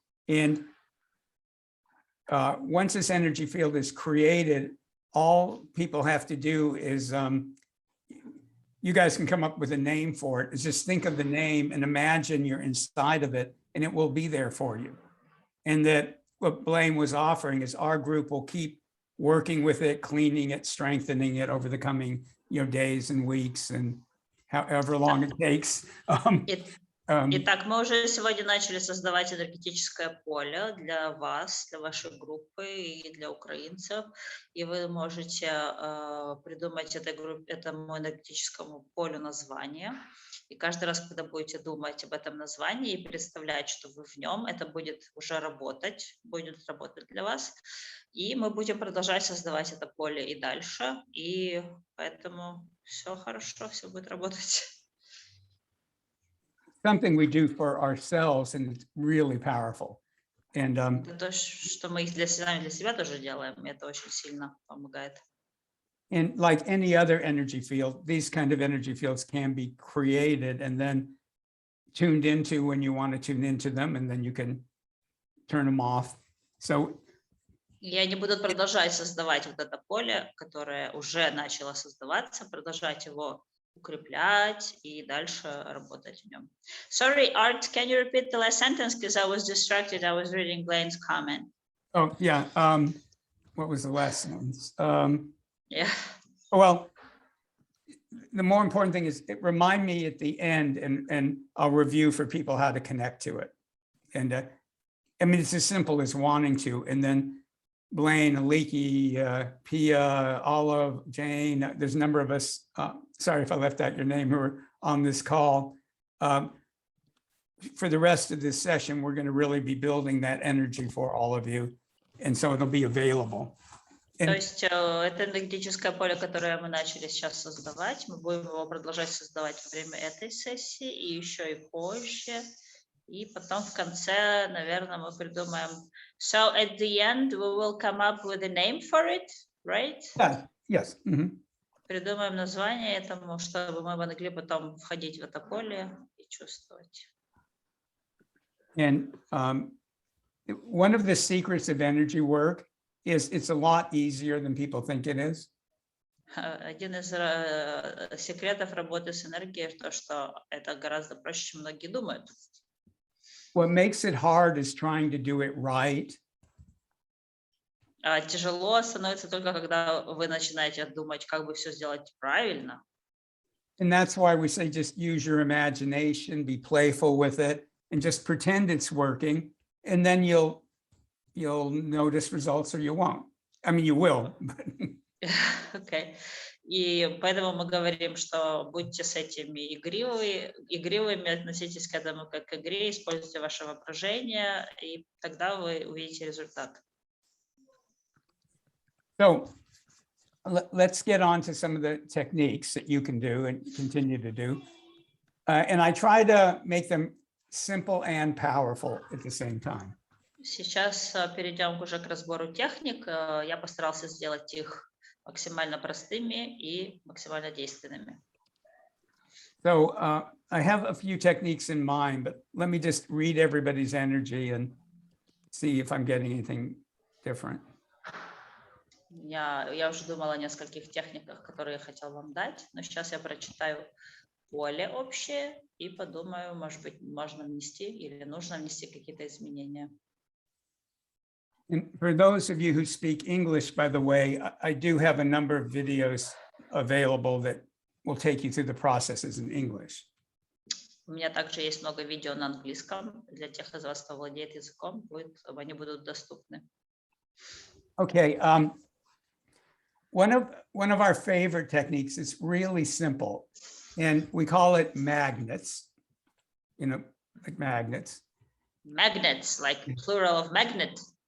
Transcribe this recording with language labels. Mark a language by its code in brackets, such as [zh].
[en] And once this energy field is created, all people have to do is, you guys can come up with a name for it. Is just think of the name and imagine you're inside of it, and it will be there for you. And that what Blaine was offering is our group will keep working with it, cleaning it, strengthening it over the coming days and weeks and however long it takes. [ru] Итак, мы уже сегодня начали создавать энергетическое поле для вас, для вашей группы и для украинцев. И вы можете придумать этому энергетическому полю название. И каждый раз, когда будете думать об этом названии и представлять, что вы в нем, это будет уже работать, будет работать для вас. И мы будем продолжать создавать это поле и дальше. И поэтому все хорошо, все будет работать. [en] Something we do for ourselves, and it's really powerful. And [ru] Это то, что мы для себя тоже делаем, и это очень сильно помогает. [en] And like any other energy field, these kind of energy fields can be created and then tuned into when you want to tune into them, and then you can turn them off. So [ru] И они будут продолжать создавать вот это поле, которое уже начало создаваться, продолжать его укреплять и дальше работать в нем. [en] Sorry, Art, can you repeat the last sentence? Because I was distracted. I was reading Blaine's comment. oh yeah, what was the last sentence? Yeah. Well, the more important thing is remind me at the end, and I'll review for people how to connect to it. And I mean, it's as simple as wanting to. And then Blaine, Aliki, Pia, Olive, Jane, there's a number of us, sorry if I left out your name, who are on this call. For the rest of this session, we're going to really be building that energy for all of you. And so it'll be available. [ru] То есть это энергетическое поле, которое мы начали сейчас создавать, мы будем его продолжать создавать во время этой сессии и еще и позже. И потом в конце, наверное, мы придумаем. [en] So at the end, we will come up with a name for it, right? Yeah, yes. Mm-hmm. [ru] Придумаем название этому, чтобы мы могли потом входить в это поле и чувствовать. [en] And one of the secrets of energy work is it's a lot easier than people think it is. [ru] Один из секретов работы с энергией то, что это гораздо проще, чем многие думают. [en] What makes it hard is trying to do it right [ru] Тяжело становится только, когда вы начинаете думать, как бы все сделать правильно. [en] And that's why we say just use your imagination, be playful with it, and just pretend it's working. And then you'll notice results or you won't. I mean, you will. Okay. [ru] И поэтому мы говорим, что будьте с этими игривыми, относитесь к этому как к игре, используйте ваше воображение, и тогда вы увидите результат. [en] So let's get on to some of the techniques that you can do and continue to do. And I try to make them simple and powerful at the same time. [ru] Сейчас перейдем уже к разбору техник. Я постарался сделать их максимально простыми и максимально действенными. [en] So I have a few techniques in mind, but let me just read everybody's energy and see if I'm getting anything different. [ru] Я уже думала о нескольких техниках, которые я хотела вам дать, но сейчас я прочитаю поле общее и подумаю, может быть, можно внести или нужно внести какие-то изменения. [en] And for those of you who speak English, by the way, I do have a number of videos available that will take you through the processes in English. [ru] У меня также есть много видео на английском. Для тех из вас, кто владеет языком, они будут доступны. [en] Okay. One of our favorite techniques is really simple, and we call it magnets, like magnets. Magnets, like plural of magnet.